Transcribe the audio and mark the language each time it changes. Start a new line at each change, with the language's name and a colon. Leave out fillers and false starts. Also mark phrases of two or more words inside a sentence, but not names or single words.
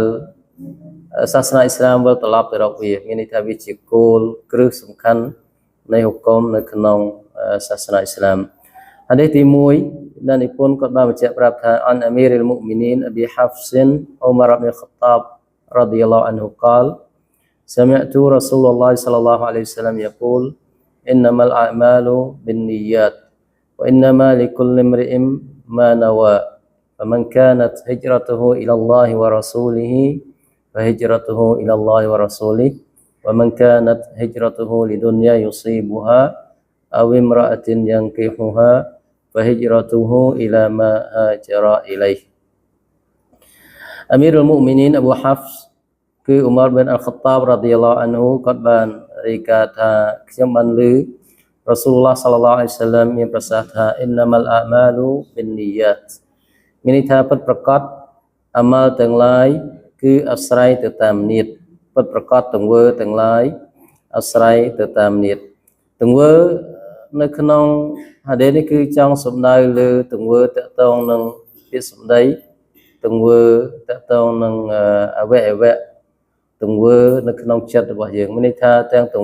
Khmer: សាសនាអ៊ីស្លាមវិលត្រឡប់ទៅរកវាមានន័យថាវាជាគោលគ្រឹះសំខាន់នៃហុគមនៅក្នុងសាស នាអ៊ីស្លាម hadith ទី1ដែលនិពន្ធគាត់បានបញ្ជាក់ប្រាប់ថាអនអមីរអ៊ីលមុ
Arabic: المؤمنين أبي حفص عمر بن الخطاب رضي الله عنه قال سمعت رسول الله صلى الله عليه وسلم يقول إنما الأعمال بالنيات وإنما لكل امرئ ما نوى فمن كانت هجرته إلى الله ورسوله فهجرته إلى الله ورسوله ومن كانت هجرته لدنيا يصيبها أو امرأة ينكحها فهجرته إلى ما هاجر إليه أمير المؤمنين أبو حفص
Khmer: គឺ Umar bin Al-Khattab
Arabic: رضي الله عنه
Khmer: គាត់បានរាយការណ៍ថាខ្ញុំបានឮ Rasulullah
Arabic: صلى الله عليه وسلم
Khmer: មានប្រសាសន៍ថា
Arabic: إنما الأعمال بالنيات
Khmer: មានន័យថាពិតប្រាកដអាម៉ាល់ទាំងឡាយគឺអាស្រ័យទៅតាមនិត្តពិតប្រាកដទង្វើទាំងឡាយអា ស្រ័យទៅតាមនិត្តទង្វើនៅក្នុង hadith នេះគឺចង់សំដៅលើទង្វើតកតងនឹងពាក្យសម្ដីទង្វើតកតងនឹងអវយវៈទង្វើនៅក្នុងចិត្តរបស់យើងមានន័យថាទាំងទ